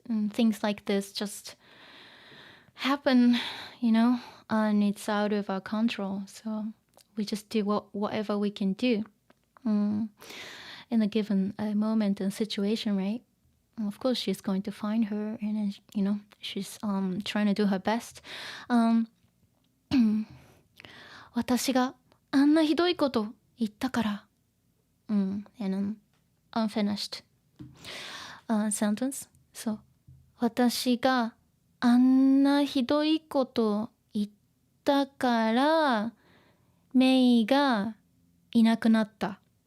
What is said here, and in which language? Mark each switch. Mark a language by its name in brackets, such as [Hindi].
[English] Things like this just happen, and it's out of our control. So we just do whatever we can do in a given moment and situation, right? And of course, she's going to find her, and she's trying to do her best. [Japanese] 私があんなひどいこと言ったから。 [English] and unfinished sentence. [Japanese] So, 私があんなひどいこと言ったから、メイがいなくなった。